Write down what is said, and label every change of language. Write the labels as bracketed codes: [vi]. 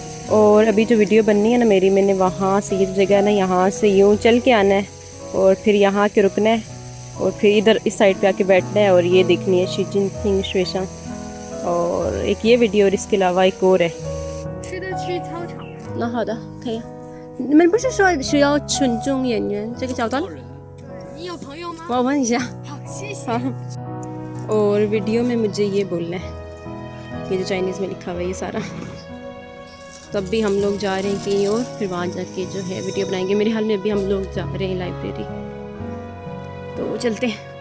[hi] और अभी जो वीडियो बननी है ना मेरी, मैंने वहाँ से ये जगह है ना, यहाँ से यूँ चल के आना है और फिर यहाँ के रुकना है और फिर इधर इस साइड पे आके बैठना है और ये देखनी है शी जिनपिंग श्वेशा। और एक ये वीडियो और इसके अलावा एक और है। [zh] 吃的去操场。那好的，可以。你们不是说需要群众演员这个角度？你有朋友吗？我问一下。好，谢谢。 [hi] और वीडियो में मुझे ये बोलना है, ये जो चाइनीज़ में लिखा हुआ है ये सारा। तब भी हम लोग जा रहे हैं कहीं और, फिर वहाँ जाके जो है वीडियो बनाएंगे। मेरे हाल में अभी हम लोग जा रहे हैं लाइब्रेरी, तो चलते हैं।